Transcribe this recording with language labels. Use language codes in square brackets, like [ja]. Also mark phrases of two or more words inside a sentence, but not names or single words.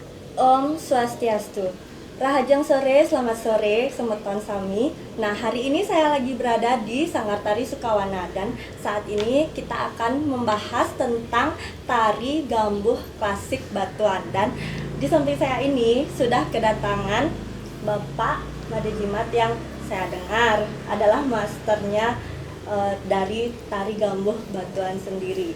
[ban] Om Swastiastu. Rahajang sore, [id] selamat sore, [ban] semeton sami. [id] Nah, hari ini saya lagi berada di Sanggar Tari Sukawana dan saat ini kita akan membahas tentang tari gambuh klasik Batuan. Dan di samping saya ini sudah kedatangan Bapak Made Jimat yang saya dengar adalah masternya dari tari gambuh Batuan sendiri.